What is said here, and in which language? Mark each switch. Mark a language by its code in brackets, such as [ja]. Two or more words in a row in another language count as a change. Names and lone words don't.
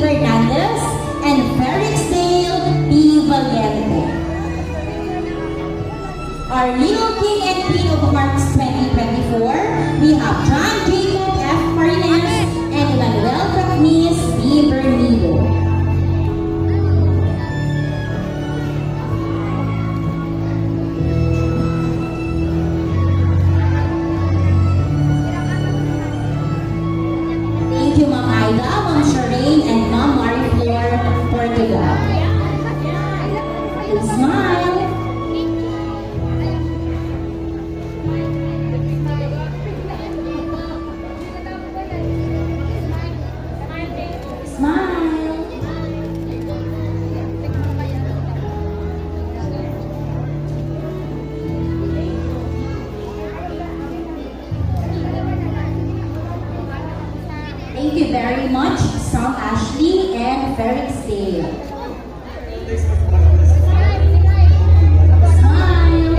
[en] Hernandez and Felix Dale D. Valiente. Our Little King and Queen of Hearts 2024, we have John Jacob F. Martinez and Emmanuel Cacnis D. Bernido. Ma'am Shireen and Ma'am Mariflor Portugal. Smile. Smile. Thank you very much, Sam Ashley and Felix Dale. Smile.